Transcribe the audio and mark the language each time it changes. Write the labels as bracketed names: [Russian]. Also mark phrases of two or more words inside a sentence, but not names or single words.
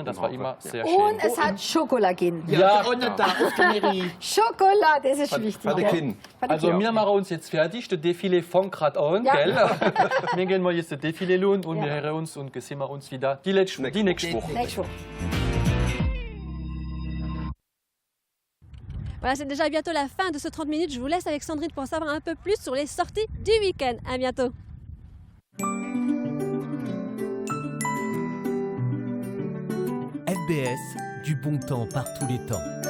[German] Das war immer sehr schön. Und es hat Schokolade gegeben. Ja, Schokolade, das ist wichtig. Also wir machen uns jetzt fertig, das Défilé fängt gerade an, gell? Wir gehen mal jetzt das Défilé lohnen und wir hören uns und sehen wir uns wieder die nächste Woche. [French] Voilà, c'est déjà bientôt la fin de ce 30 minutes. Je vous laisse avec Sandrine pour en savoir un peu plus sur les sorties du week-end. À bientôt. FBS, du bon temps par tous les temps.